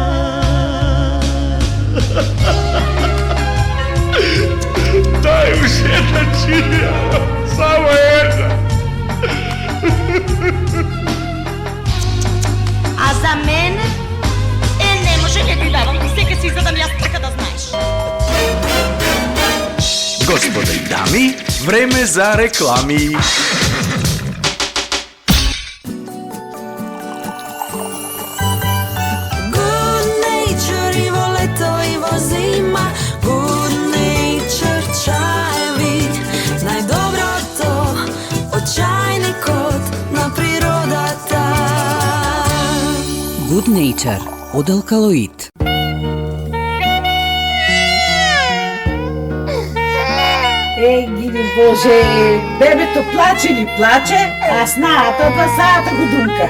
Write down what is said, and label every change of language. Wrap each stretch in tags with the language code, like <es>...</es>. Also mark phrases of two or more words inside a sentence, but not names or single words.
<mk>Дај уште една чинија, само една. А за мене не може да ти давам, сека си задам јас така да знаеш. Господа и дами, време за реклами. Good nature и во лето и во зима, Good nature чаеви, најдоброто од чајникот на природата. Good Nature од алкалоид. Еј, гиди Боже, бебето плаче ли плаче, а снаата 2 сата го думка.</mk>